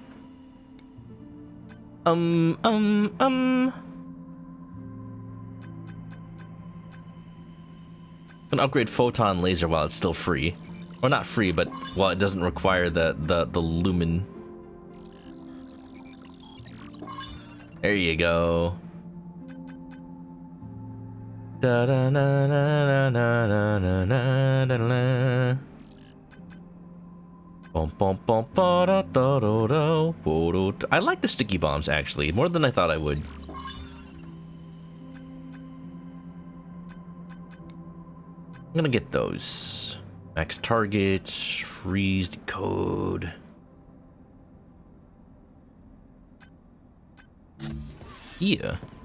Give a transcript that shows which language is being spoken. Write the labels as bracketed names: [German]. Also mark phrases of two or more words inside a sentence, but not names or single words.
[English] I'm gonna upgrade photon laser while it's still free, or not free, but while it doesn't require the lumen. There you go. Da da na na na na na na na na. Bum bum bum ba da da da da. I like the sticky bombs actually more than I thought I would. I'm gonna get those. Max targets, freeze, decode. Yeah.